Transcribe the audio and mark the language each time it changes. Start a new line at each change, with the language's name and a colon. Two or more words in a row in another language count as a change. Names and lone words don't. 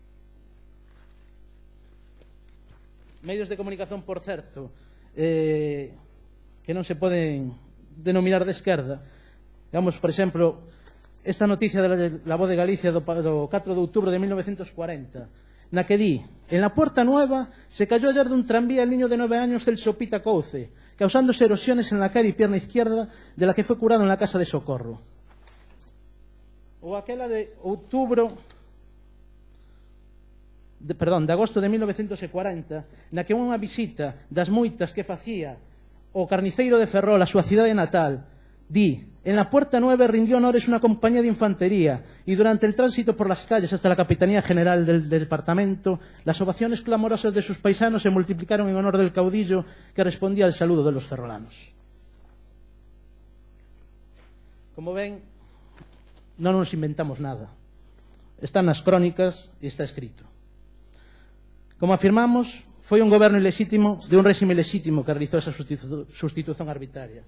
Galician: por certo, que non se poden denominar de esquerda, digamos, por exemplo, esta noticia de la Voz de Galicia do 4 de outubro de 1940, na que di:
Spanish: en la Puerta Nueva se cayó ayer de un tranvía el niño de 9 años Celso Pita Couce, causándose erosiones en la cara y pierna izquierda, de la que fue curado en la casa de socorro.
Galician: Ou aquela de agosto de 1940, na que unha visita das moitas que facía o carniceiro de Ferrol a súa cidade natal, di:
Spanish: en la Puerta Nueva rindió honores una compañía de infantería y durante el tránsito por las calles hasta la Capitanía General del departamento, las ovaciones clamorosas de sus paisanos se multiplicaron en honor del caudillo que respondía al saludo de los ferrolanos.
Galician: Como ven, non nos inventamos nada. Están nas crónicas e está escrito. Como afirmamos, foi un goberno ilexítimo de un réxime ilexítimo que realizou esa sustitución arbitraria.